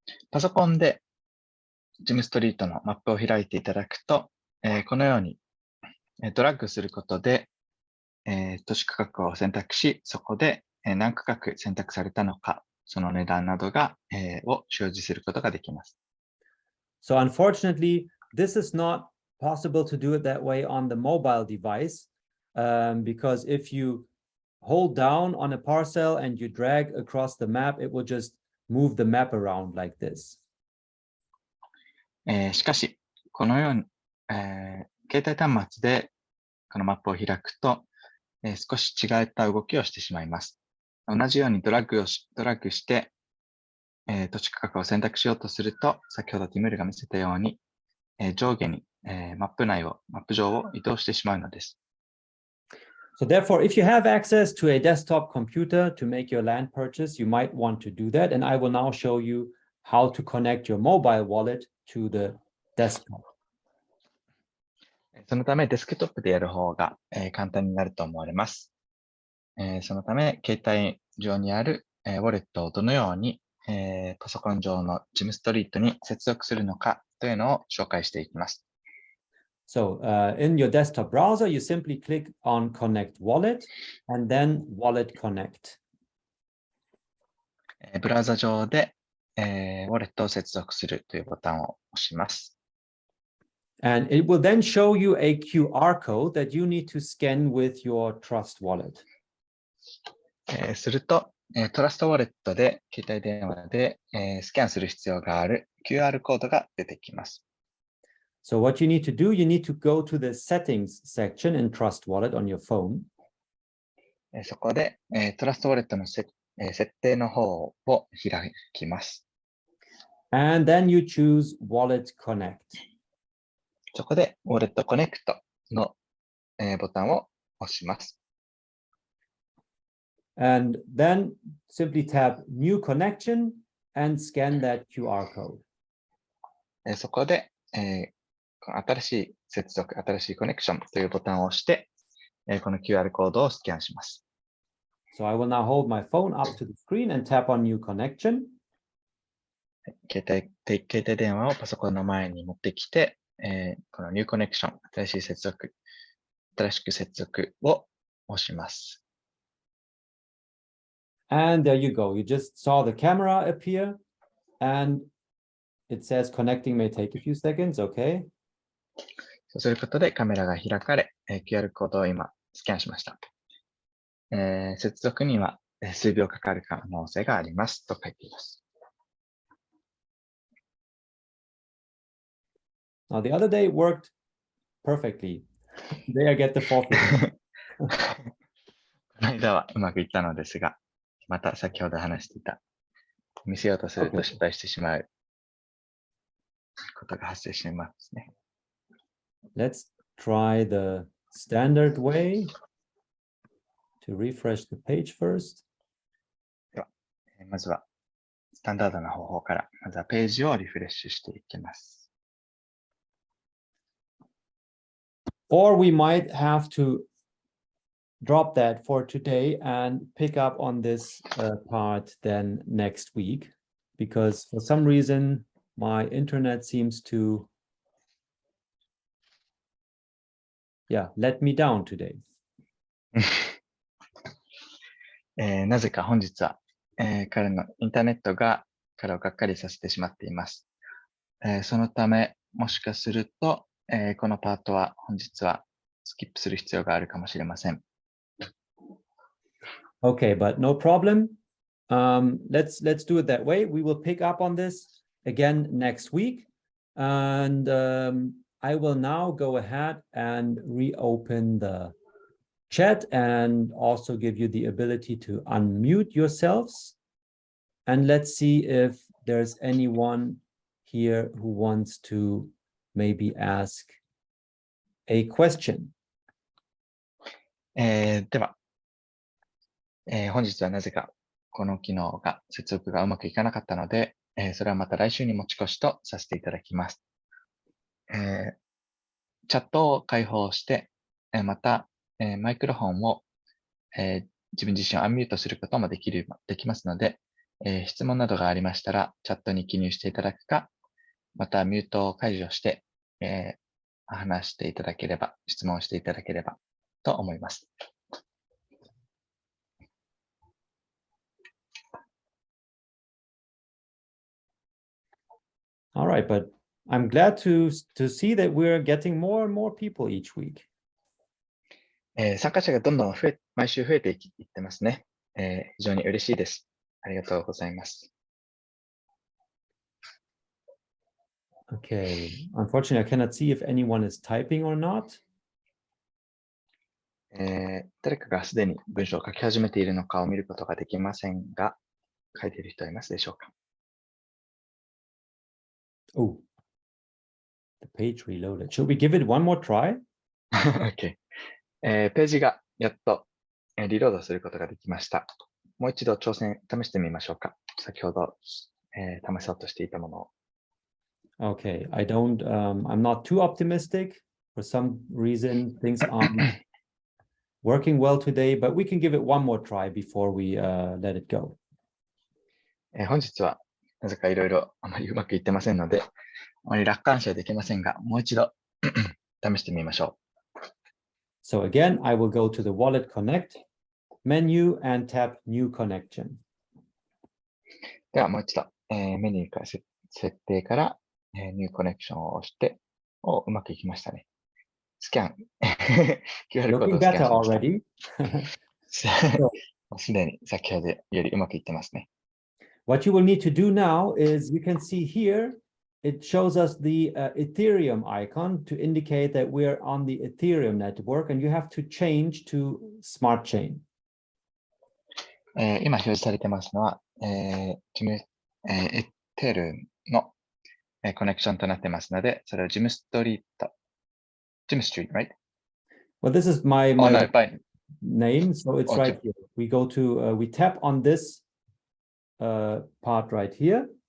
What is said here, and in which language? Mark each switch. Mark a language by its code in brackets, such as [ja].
[ja] パソコンでジムストリートのマップを開いていただくと、このようにドラッグすることで、都市価格を選択し、そこで何価格選択されたのか、その値段などが、を表示することができます。 [en] So unfortunately, this is not possible to do it that way on the mobile device, because if you hold down on a parcel and you drag across the map, it will just move the map around like this. [ja] しかし、このように、携帯端末でこのマップを開くと、少し違った動きをしてしまいます。同じようにドラッグして、土地価格を選択しようとすると、先ほどティムルが見せたように、上下に、マップ上を移動してしまうのです。 [en] So therefore, if you have access to a desktop computer to make your land purchase, you might want to do that. And I will now show you how to connect your mobile wallet to the desktop. [ja] そのため、デスクトップでやる方が、簡単になると思われます。そのため、携帯上にある、ウォレットをどのように、パソコン上のジムストリートに接続するのかというのを紹介していきます。 [en] So in your desktop browser, you simply click on Connect Wallet and then Wallet Connect. [ja] ブラウザ上で、ウォレットを接続するというボタンを押します。 [en] And it will then show you a QR code that you need to scan with your Trust Wallet. [ja] すると、トラストウォレットで携帯電話で、スキャンする必要がある QR コードが出てきます。 [en] So what you need to do, you need to go to the settings section in Trust Wallet on your phone. [ja] そこで、トラストウォレットの設定の方を開きます。 [en] And then you choose Wallet Connect. [ja] そこで、ウォレットコネクトの、ボタンを押します。 [en] And then simply tap New Connection and scan that QR code. [ja] そこで、新しい接続、新しいコネクションというボタンを押して、この QR コードをスキャンします。 [en] So I will now hold my phone up to the screen and tap on New Connection. [ja] 携帯電話をパソコンの前に持ってきて、この New Connection、新しく接続を押します。 [en] And there you go. You just saw the camera appear and it says connecting may take a few seconds. Okay. [ja] そうすることでカメラが開かれ、QR コードを今スキャンしました。接続には、数秒かかる可能性がありますと書いています。 [en] Now, the other day worked perfectly. Today I get the fourth one. [ja] この間はうまくいったのですが、また先ほど話していた、見せようとすると失敗してしまうことが発生していますね。 [en] Let's try the standard way to refresh the page first. [ja] では、まずはスタンダードな方法から、まずはページをリフレッシュしていきます。 [en] Or we might have to drop that for today and pick up on this part then next week, because for some reason my internet seems to let me down today. [ja] なぜか本日は、彼のインターネットが彼をがっかりさせてしまっています。そのため、もしかすると、このパートは本日はスキップする必要があるかもしれません。 [en] Okay, but no problem. Let's do it that way. We will pick up on this again next week, and I will now go ahead and reopen the chat and also give you the ability to unmute yourselves. And let's see if there's anyone here who wants to maybe ask a question. [ja] では、本日はなぜかこの機能が接続がうまくいかなかったので、それはまた来週に持ち越しとさせていただきます。チャットを開放して、また、マイクロフォンを、自分自身をアンミュートすることもできますので、質問などがありましたらチャットに記入していただくか、またミュートを解除して、話していただければ、質問していただければと思います。 [en] All right, but I'm glad to see that we're getting more and more people each week. [ja] 参加者がどんどん毎週増えていってますね。非常に嬉しいです。ありがとうございます。 [en] Okay, unfortunately, I cannot see if anyone is typing or not. [ja] 誰かがすでに文章を書き始めているのかを見ることができませんが、書いている人はいますでしょうか？ [en] Oh, the page reloaded. Should we give it one more try? Okay. [ja] ページがやっとリロードすることができました。もう一度試してみましょうか。先ほど、試そうとしていたものを。 [en] Okay, I'm not too optimistic. For some reason, things aren't working well today, but we can give it one more try before we let it go. [ja] 本日はなぜかいろいろあまりうまくいってませんので、あまり楽観視はできませんが、もう一度試してみましょう。 [en] So again, I will go to the Wallet Connect menu and tap New Connection. [ja] ではもう一度、メニューから設定から、New Connection を押して、うまくいきましたね。スキャン。 QR コードをスキャンしました。すでに先ほどよりうまくいってますね。 [en] What you will need to do now is you can see here, it shows us the Ethereum icon to indicate that we're on the Ethereum network, and you have to change to Smart Chain. [ja] 今表示されてますのは、エテルのコネクションとなってますので、それをジムストリート、ジムストリート、 [en] right? Well, this is my no, name, so it's right here. We go to, we tap on this part right here.